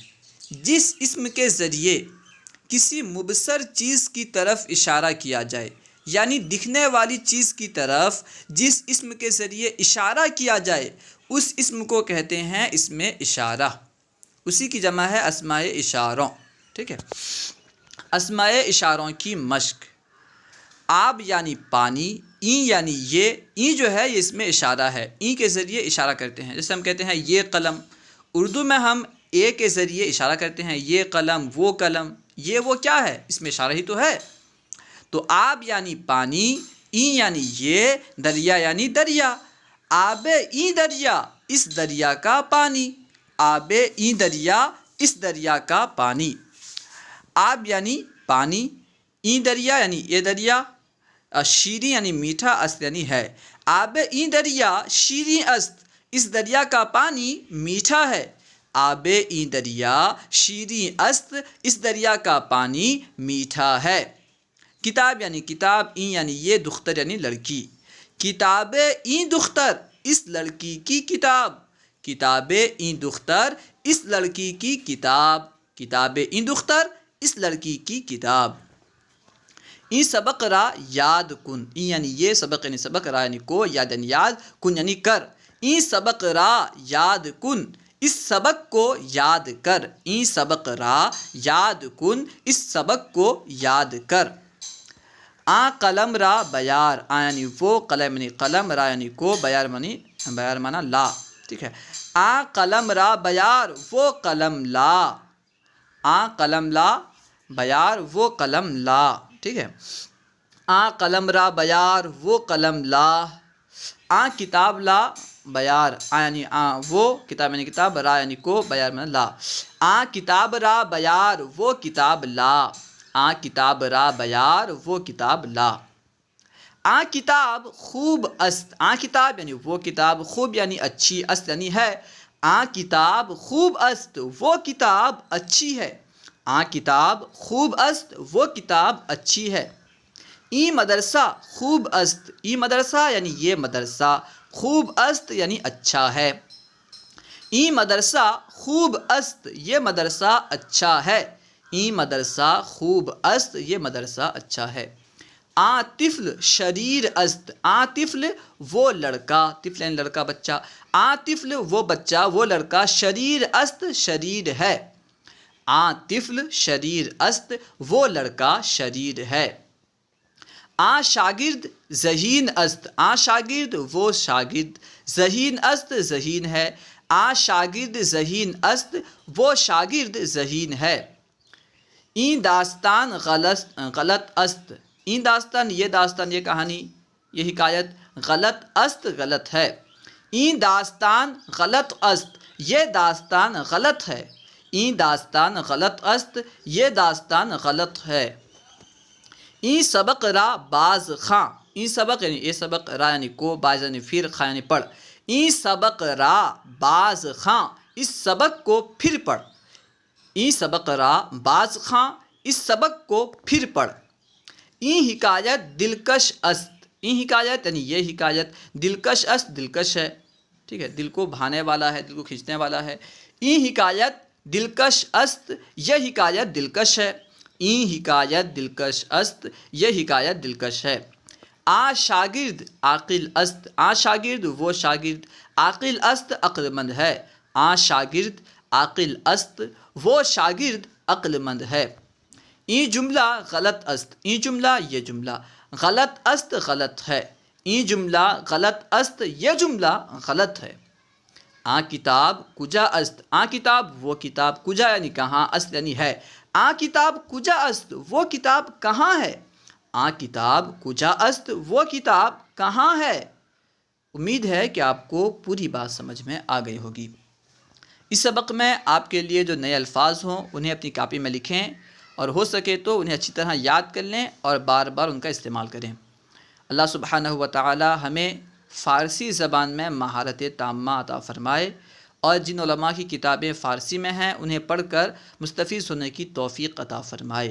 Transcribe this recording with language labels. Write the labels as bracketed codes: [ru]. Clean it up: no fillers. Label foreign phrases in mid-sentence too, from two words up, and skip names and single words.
[ur] جس اسم کے ذریعے کسی مبصر چیز کی طرف اشارہ کیا جائے، یعنی دکھنے والی چیز کی طرف جس اسم کے ذریعے اشارہ کیا جائے اس اسم کو کہتے ہیں اسم اشارہ۔ اسی کی جمع ہے اسماء اشاروں، ٹھیک ہے۔ اسماء اشاروں کی مشق۔ آب یعنی پانی، این یعنی این جو ہے یہ اسم اشارہ ہے، این کے ذریعے اشارہ کرتے ہیں۔ جیسے ہم کہتے ہیں یہ قلم، اردو میں ہم کے ذریعے اشارہ کرتے ہیں، یہ قلم، وہ قلم، یہ وہ کیا ہے؟ اسم اشارہ ہی تو ہے۔ تو آب یعنی پانی، این یعنی دریا یعنی دریا، [fa] آب این دریا، [ur] اس دریا کا پانی، [fa] آب این دریا، [ur] اس دریا کا پانی۔ آب یعنی پانی، [fa] این دریا [ur] یعنی یہ دریا، شیریں یعنی میٹھا، است یعنی ہے۔ [fa] آب این دریا شیریں است، [ur] اس دریا کا پانی میٹھا ہے۔ [fa] آب این دریا شیریں است، [ur] اس دریا کا پانی میٹھا ہے۔ کتاب یعنی کتاب، این یعنی یہ، دختر یعنی لڑکی۔ [fa] کتاب این دختر، [ur] اس لڑکی کی کتاب، [fa] کتاب این دختر، [ur] اس لڑکی کی کتاب، [fa] کتاب این دختر، [ur] اس لڑکی کی کتاب۔ [fa] این سبق را یاد کن، [ur] این یعنی یہ، سبق یعنی سبق، را یعنی کو، یاد یعنی یاد، کن یعنی کر۔ [fa] این سبق را یاد کن، [ur] اس سبق کو یاد کر۔ [fa] این سبق را یاد کن، [ur] اس سبق کو یاد کر۔ [fa] قلم را بیار، [ur] یعنی وہ، قلم یعنی قلم، را یعنی کو، بیار مانا لا، ٹھیک ہے۔ [fa] قلم را بیار، [ur] وہ قلم لا، قلم لا، بیار وہ قلم لا، ٹھیک ہے۔ [fa] قلم را بیار، [ur] وہ قلم لا۔ [fa] کتاب لا بیار، [ur] یعنی وہ، کتاب یعنی کتاب، را یعنی کو، بیار مانا لا۔ [fa] کتاب را بیار، [ur] وہ کتاب لا، [fa] کتاب را بیار، [ur] وہ کتاب لا۔ [fa] کتاب خوب است، [ur] کتاب یعنی وہ کتاب، خوب یعنی اچھی، است یعنی ہے۔ [fa] کتاب خوب است، [ur] وہ کتاب اچھی ہے۔ [fa] کتاب خوب است، [ur] وہ کتاب اچھی ہے۔ [fa] این مدرسہ خوب است، این مدرسہ [ur] یعنی یہ مدرسہ، [fa] خوب است [ur] یعنی اچھا ہے۔ [fa] این مدرسہ خوب است، [ur] یہ مدرسہ اچھا ہے۔ [fa] این مدرسہ خوب است، [ur] یہ مدرسہ اچھا ہے۔ [fa] طفل شریر است، [ur] طفل وہ لڑکا، طفل یعنی لڑکا، بچہ، طفل وہ بچہ، وہ لڑکا، [fa] شریر است [ur] شریر ہے۔ [fa] طفل شریر است، [ur] وہ لڑکا شریر ہے۔ [fa] شاگرد ذہین است، [ur] شاگرد وہ شاگرد، [fa] ذہین است [ur] ذہین ہے۔ [fa] شاگرد ذہین است، [ur] وہ شاگرد ذہین ہے۔ [fa] این داستان غلط است، این داستان [ur] یہ کہانی، یہ حکایت، [fa] غلط است [ur] غلط ہے۔ [fa] این داستان غلط است، [ur] یہ داستان غلط ہے۔ [fa] این داستان غلط است، [ur] یہ داستان غلط ہے۔ [fa] این سبق را باز خواں، [ur] این سبق یعنی یہ سبق، را یعنی کو، باز یعنی پھر، خواں یعنی پڑھ۔ [fa] این سبق را باز خواں، [ur] اس سبق کو پھر پڑھ۔ [fa] این سبق را باز خواں، [ur] اس سبق کو پھر پڑھ۔ [fa] این حکایت دلکش است، این حکایت [ur] یعنی یہ حکایت، [fa] دلکش است [ur] دلکش ہے، ٹھیک ہے، دل کو بھانے والا ہے، دل کو کھینچنے والا ہے۔ [fa] این حکایت دلکش است، [ur] یہ حکایت دلکش ہے۔ [fa] این حکایت دلکش است، [ur] یہ حکایت دلکش ہے۔ [fa] شاگرد عاقل است، [ur] شاگرد وہ شاگرد، [fa] عاقل است [ur] عقل مند ہے۔ [fa] شاگرد عاقل است، [ur] وہ شاگرد عقل مند ہے۔ [fa] این جملہ غلط است، این جملہ [ur] یہ جملہ [fa] غلط است [ur] غلط ہے، [fa] این جملہ غلط است [ur] یہ جملہ غلط ہے۔ [fa] آ کتاب کجا است، آ کتاب [ur] وہ کتاب، کجا یعنی کہاں، است یعنی ہے، [fa] آ کتاب کجا است [ur] وہ کتاب کہاں ہے، [fa] آ کتاب کجا است [ur] وہ کتاب کہاں ہے۔ امید ہے کہ آپ کو پوری بات سمجھ میں آ گئی ہوگی۔ اس سبق میں آپ کے لیے جو نئے الفاظ ہوں انہیں اپنی کاپی میں لکھیں، اور ہو سکے تو انہیں اچھی طرح یاد کر لیں اور بار بار ان کا استعمال کریں۔ اللہ سبحانہ و تعالی ہمیں فارسی زبان میں مہارت تامہ عطا فرمائے، اور جن علماء کی کتابیں فارسی میں ہیں انہیں پڑھ کر مستفیض ہونے کی توفیق عطا فرمائے۔